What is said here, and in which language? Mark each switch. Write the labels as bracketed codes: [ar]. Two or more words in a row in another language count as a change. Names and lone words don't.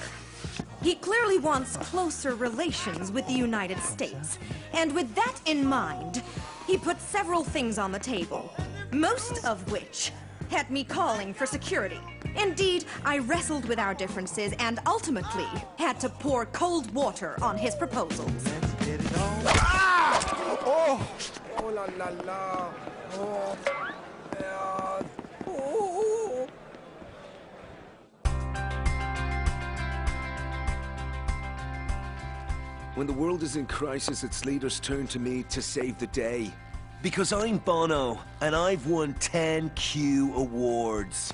[en] He clearly wants closer relations with the United States, and with that in mind, he put several things on the table, most of which had me calling for security. Indeed, I wrestled with our differences and ultimately had to pour cold water on his proposals. Ah! Oh! Oh la la la! Oh! Oh! When the world is in crisis, its leaders turn to me to save the day. Because I'm Bono, and I've won 10 Q awards.